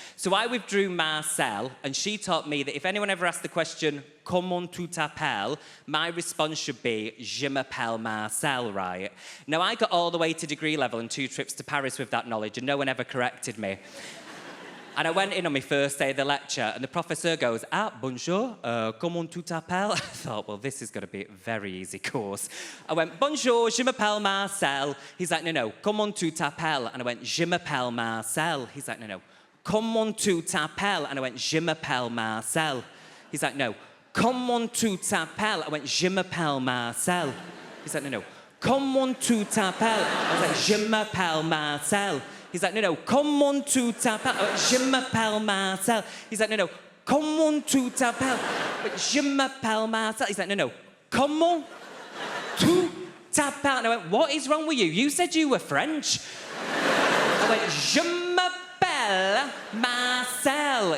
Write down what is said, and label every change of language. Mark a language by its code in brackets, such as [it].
[en] So I withdrew Marcel, and she taught me that if anyone ever asked the question, [fr] comment tu t'appelles, [en] my response should be, [fr] je m'appelle Marcel, [en] right? Now, I got all the way to degree level and 2 trips to Paris with that knowledge, and no one ever corrected me. And I went in on my first day of the lecture, and the professor goes, [fr] bonjour, comment tu t'appelles? [en] I thought, well, this is going to be a very easy course. I went, [fr] bonjour, je m'appelle Marcel. [en] He's like, no, [fr] comment tu t'appelles? [en] And I went, [fr] je m'appelle Marcel. [en] He's like, no, [fr] comment tu t'appelles? [en] And I went, [fr] je m'appelle Marcel. [en] He's like, no, [fr] comment tu t'appelles? [en] I went, [fr] je m'appelle Marcel. [en] He's like, no, [fr] comment tu t'appelles? [en] I was like, [fr] je m'appelle Marcel. [en] He's like, no, [fr] comment tu t'appelles? [en] I went, [fr] je m'appelle Marcel. [en] He's like, no, [fr] comment tu t'appelles? [en] I went, [fr] je m'appelle Marcel. [en] He's like, no, [fr] comment tu t'appelles? [en] And I went, what is wrong with you? You said you were French. I went, [fr] je m'appelle Marcel.